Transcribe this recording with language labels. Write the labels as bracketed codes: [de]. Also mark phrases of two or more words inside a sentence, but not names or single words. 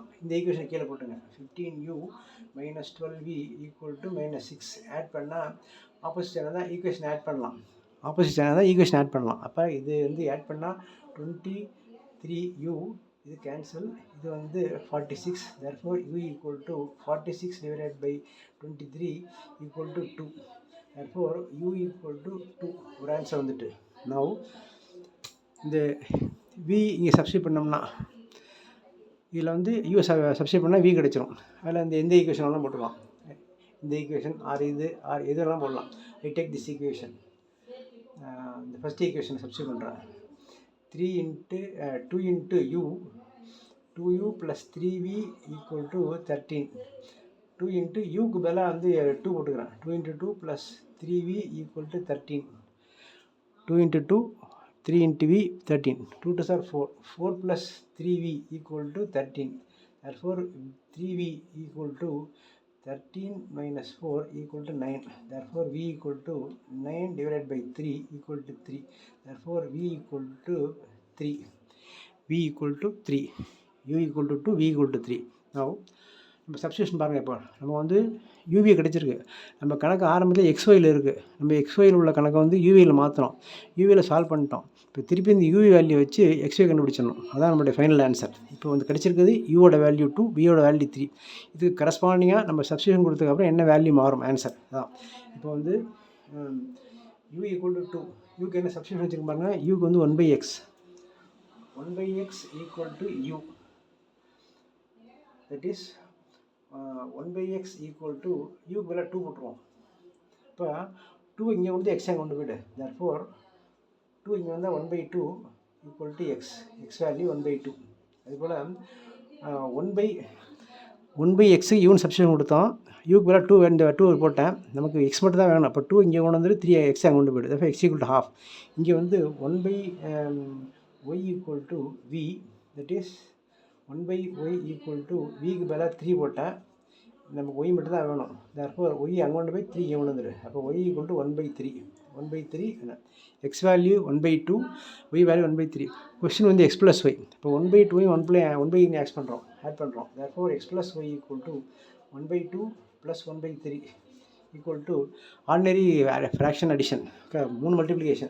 [ta] இந்த ஈக்குவேஷன் கீழே போட்டுங்க. 15u - 12v [en] equal to [ta] -6 ஆட் பண்ணால் [en] opposite channel [ta] தான் ஈக்குவேஷன் ஆட் பண்ணலாம். அப்போ இது வந்து ஆட் பண்ணால் 23u, இது கேன்சல், இது வந்து 46. [en] therefore u equal to 46 divided by 23 equal to 2. therefore u equal to 2 [ta] ஒரு ஆன்சர் வந்துட்டு. நவ் இந்த v இங்கே சப்ஸ்டியூட் பண்ணோம்னா இதில் வந்து u சப்ஸ்டியூட் பண்ணால் v கிடச்சிரும். அதில் இந்த எந்த ஈக்குவேஷன் வேணாலும் போட்டுக்கலாம். இந்த ஈக்குவேஷன் இதெல்லாம் போடலாம். [en] I take this equation. [ta] இந்த [en] first equation [ta] சப்ஸ்டியூட் பண்ணுறேன். [en] 2 × u 2u + 3v = 13. [ta] 2 × uக்கு பதிலாக வந்து 2 போட்டுக்கிறேன். [en] 2 × 2 + 3v = 13. 2 × 2 3 × v 13. 2 2s are 4. 4 + 3v = 13. therefore 3v = 13 - 4 = 9. therefore v = 9 divided by 3 = 3. therefore v = 3. v = 3. u = 2, v = 3. [ta] now நம்ம சப்ஸ்டியூஷன் பாருங்கள். இப்போ நம்ம வந்து யூவி கிடச்சிருக்கு. நம்ம கணக்கு ஆரம்பத்தில் எக்ஸ்ஒயில் இருக்குது. நம்ம எக்ஸ்ஒயில் உள்ள கணக்கை வந்து யூவியில் மாற்றணும். யூவியில் சால்வ் பண்ணிட்டோம். இப்போ திருப்பி இந்த யூவி வேல்யூ வச்சு எக்ஸ்ஒய் கண்டுபிடிச்சிடணும். அதான் நம்மளுடைய [en] final answer. [ta] இப்போ வந்து கிடச்சிருக்குது யூவோட வேல்யூ 2, வியோட வேல்யூ 3. இது கரஸ்பாண்டிங்காக நம்ம சப்ஸ்டியூஷன் கொடுத்ததுக்கப்புறம் என்ன வேல்யூ மாறும் ஆன்சர் அதான். இப்போ வந்து u [en] equal to [ta] 2, யூக்கு என்ன சப்ஸ்டியூஷன் வச்சுருக்க பாருங்க. யூக்கு வந்து 1/x, 1/x [en] equal to u, that is 1/x equal to [ta] யூக்கு மேலே 2 போட்டுருவோம். இப்போ 2 இங்கே வந்து எக்ஸை கொண்டு போய்ட்டு, தேர்ஃபோர் 2 இங்கே வந்தால் 1/2 [en] equal to x, x value [ta] 1/2. அதுபோல் 1/x யூன்னு சப்ஸ்டியூஷன் கொடுத்தோம். யூக்கு மேலே 2 இந்த 2 போட்டேன். நமக்கு எக்ஸ் மட்டும் தான் வேணும். அப்போ 2 இங்கே கொண்டு வந்துட்டு 3 எக்ஸ் அங்கே கொண்டு போய்ட்டு, [en] therefore x equal to half. [ta] இங்கே வந்து 1/y [en] equal to v, that is 1/y equal to [ta] விக்கு பதிலாக 3 போட்டேன். நமக்கு ஒய் மட்டும் தான் வேணும். [en] therefore y [ta] அங்கே கொண்டு போய் 3 இங்கே கொண்டு வந்துடு. அப்போ [en] y equal to 1/3 x value 1/2, y value 1/3. [ta] கொஸ்டின் வந்து [en] x plus y. [ta] இப்போ 1/2 1/1 ஆட் பண்ணுறோம். [en] therefore x plus y equal to 1/2 plus 1/3 equal to ordinary fraction addition, 3 multiplication.